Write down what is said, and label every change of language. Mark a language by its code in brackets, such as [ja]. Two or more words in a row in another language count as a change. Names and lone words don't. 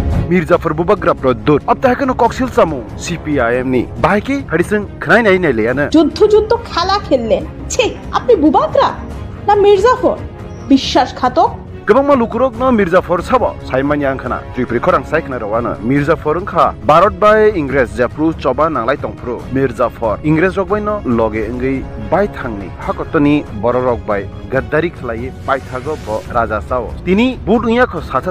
[trp] मिर्जाफर बुबाग्रा प्रदुत अब तहकनो कॉकसिल सामु सीपीआईएम नि बाइके हरिसिं खनाय नाय नाय लेयानो [bn] যুদ্ধ খেলা খেললেন ছি আপনি বুবাগ্রা না মির্জাফর বিশ্বাসঘাতক [trp] गोबां मालुकुरक न मिर्जाफर साबो साइमानि आंखाना जुइफ्रि खरां साइखना रवानो मिर्जाफर ओंखा भारत बाय इंग्रेज जाफ्रु चबा नांलाय तंफ्रु मिर्जाफर इंग्रेज रक बाय न लगे इंगै बाय थांनि हाकतनि बर रक बाय गद्दारि खलायै बाय थागो ब राजा साव तिनि बुदुया ख साथा